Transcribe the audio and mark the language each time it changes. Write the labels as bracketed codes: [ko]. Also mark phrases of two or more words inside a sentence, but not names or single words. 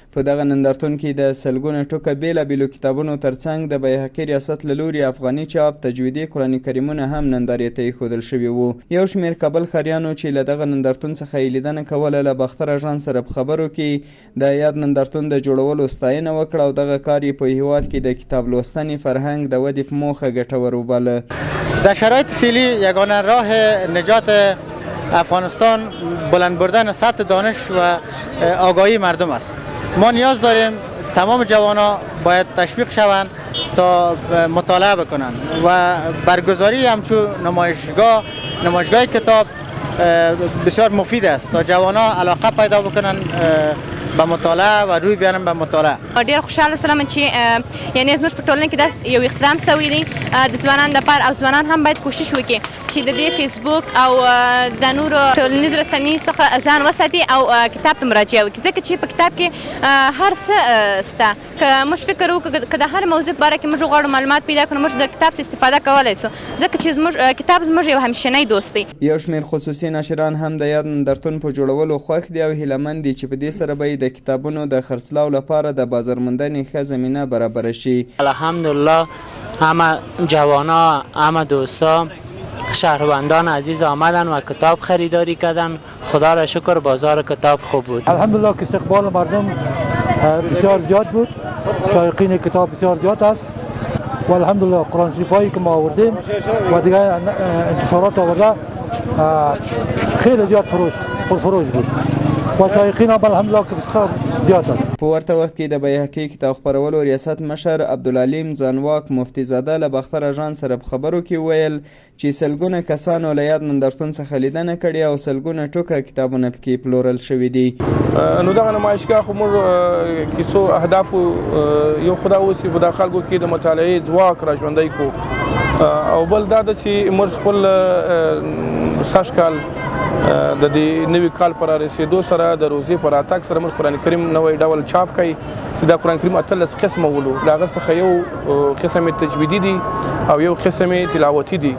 [ps] په دغه نندارتون کې د سلګونه ټوکه بیلابیلو کتابونو ترڅنګ د بیهقي ریاست له لوري افغاني چاپ تجویدي قرآن کریمونه هم نندارې ته ایښودل شوي وو. یو شمېر کابل ښاریانو چې له دغه نندارتون څخه یې لیدنه کوله له باختر اژانس سره په خبرو کې د یاد نندارتون د جوړولو ستاینه وکړه او دغه کار یې په هیواد کې د کتاب لوستنې فرهنګ د ودې په موخه ګټور وباله. [fa] در شرایط فعلی یگانه راه نجات افغانستان بلند بردن سطح دانش و آگاهی مردم است. ما نیاز داریم تمام جوانان باید تشویق شوند تا مطالعه بکنند و برگزاری همچون نمایشگاه کتاب بسیار مفید است تا جوانان علاقه پیدا بکنن به مطالعه و روی بیارن به مطالعه. [ps] ډیر خوشاله سلام چې یعنی زموږ په ټولنه کې دا یو اقدام شوی دی د ځوانانو لپاره او ځوانان هم باید کوشش وکړي چې د دې فیسبوک او د نورو ټولنیز رسنیو څخه ځان وساتي او کتاب ته مراجعه وکړي ځکه چې په کتاب کې هر څه شته. که موږ فکر وکړو که د هر موضوع په باره کې موږ غواړو معلومات پیدا کړو موږ د کتاب څخه استفاده کولی شو ځکه چې زموږ کتاب زموږ یو همیشنی دوست دی. یو شمېر خصوصي ناشران هم د یاد نندارتون په جوړولو خوښ دي او هیلهمند دي چې په دې سره به د کتابونو د خرڅلاو لپاره د بازارموندنې ښه زمینه برابره شي. [fa] الحمدلله همه جوانا همه دوستا شهروندان عزیز آمدن و کتاب خریداری کردن. خدا را شکر بازار کتاب خوب بود. الحمدلله که استقبال مردم بسیار زیاد بود. شایقین کتاب بسیار زیاد است و الحمدلله قرآن شریفایی که ما آوردیم و دیگه انتشارات آورده خیلی زیاد پرفروش بود و شایقین هم الحمدلله که بسیار زیاد است. [ps] په ورته وخت کې د بیهقي کتاب خپرولو ریاست مشر عبدالعلیم ځانواک مفتي زاده له باختر اژانس سره په خبرو کې ویل چې سلګونه کسانو له یاد نندارتون څخه لیدنه کړې او سلګونه ټوکه کتابونه پکې پلورل شوي دي. نو دغه نمایشګاه خو موږ کیسو اهدافو یو خدا اوسي په د خلکو کې د مطالعې ځواک را ژوندی کړو او بل دا ده چې موږ خپل سږ کال د دې نوي کال پر رسېدو سره د روزې په راتګ سره موږ قرآن کریم نوی ډول چاپ کوي چې دا قرآن کریم 18 قسمه ولو د هغه څخه یو قسم تجویدي دي او یو قسم تلاوتي دي.